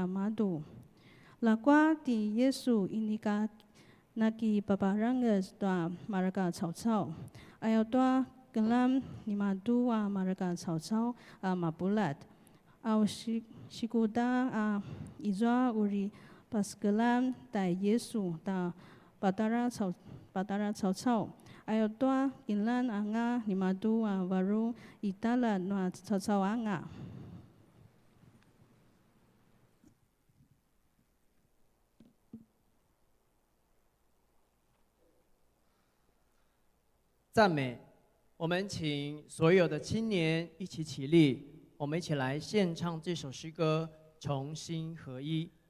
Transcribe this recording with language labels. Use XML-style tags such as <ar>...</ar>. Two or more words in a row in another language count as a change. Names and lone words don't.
<pwn>madu lakwa di Yesu inika naki paparangas tua maraka cao ayaw tua gelam nimadu maraka cao mabulat aw shikuda izwa uri pas gelam ta Yesu ta patara cao ayaw tua gilan anga nimadu baru itala na cao anga。</pwn> <zh>赞美，我们请所有的青年一起起立，我们一起来献唱这首诗歌《重新合一》。</zh>